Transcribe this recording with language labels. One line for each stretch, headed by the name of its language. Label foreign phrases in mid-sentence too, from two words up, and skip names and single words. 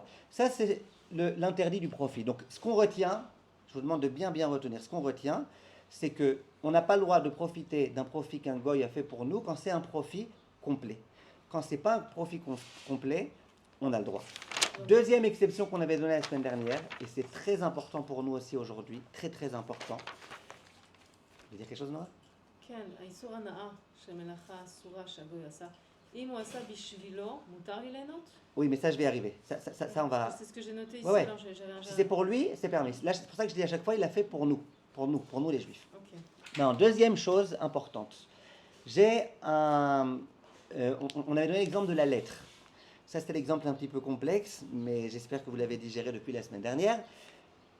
French: Ça c'est l'interdit du profit. Donc ce qu'on retient, je vous demande de bien retenir, ce qu'on retient, c'est que on n'a pas le droit de profiter d'un profit qu'un goy a fait pour nous quand c'est un profit complet. Quand c'est pas un profit complet, on a le droit. Deuxième exception qu'on avait donnée la semaine dernière, et c'est très important pour nous aussi aujourd'hui, très très important. Vous voulez dire quelque chose, Nora?
Hebrew: כן, האיסור הנאה של מלאכה אסורה שהגוי עשה, אם הוא עשה בשבילו, מותר לי ליהנות?
French: Oui, mais ça, je vais y arriver. Ça, on va... C'est ce que j'ai noté ici. Ouais. Alors, Si c'est pour lui, c'est permis. Là, c'est pour ça que je dis à chaque fois, il l'a fait pour nous les juifs. Okay. Non, deuxième chose importante. J'ai un... on avait donné l'exemple de la lettre. Ça, c'était l'exemple un petit peu complexe, mais j'espère que vous l'avez digéré depuis la semaine dernière.